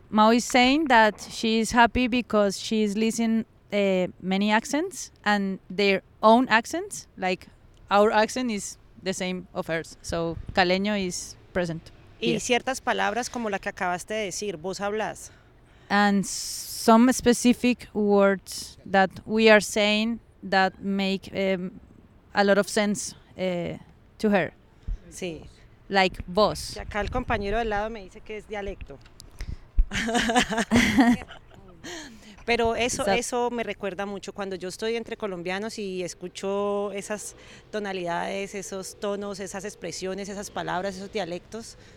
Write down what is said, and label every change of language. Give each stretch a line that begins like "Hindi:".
English: Mao is saying that she's happy because she's listening many accents and their own accents, like our accent is the same of hers. So, caleño is present.
Spanish: Y ciertas palabras como la que acabaste de decir, ¿vos hablas?
English: And some specific words that we are saying that make a lot of sense to her.
Spanish: Sí.
English: Like vos.
Spanish: Y acá el compañero del lado me dice que es dialecto. Pero eso me recuerda mucho cuando yo estoy entre colombianos y escucho esas tonalidades, esos tonos, esas expresiones, esas palabras, esos dialectos.